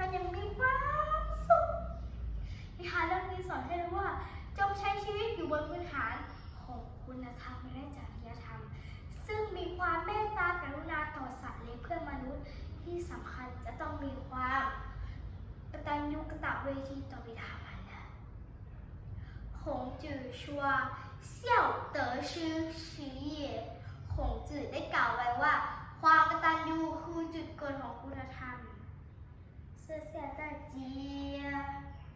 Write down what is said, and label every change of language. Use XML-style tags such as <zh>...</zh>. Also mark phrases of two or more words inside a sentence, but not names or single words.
<th>กันอย่างมีความสุขนิทานเรื่องนี้สอนให้รู้ว่าจงใช้ชีวิตอยู่บนพื้น ฐานของคุณธรรมและจริยธรรมซึ่งมีความเมตตากรุณาต่อสัตว์และเพื่อนมนุษย์ที่สำคัญจะต้องมีความกตัญญูกตเวทีต่อบิดามารดา</th> <zh>孔子说孝德之始也</zh> <th>孔子ได้กล่าวไว้ว่าความกตัญญูคือจุดเกิดของคุณธรรมเสื้อเสียใจเจีย</th>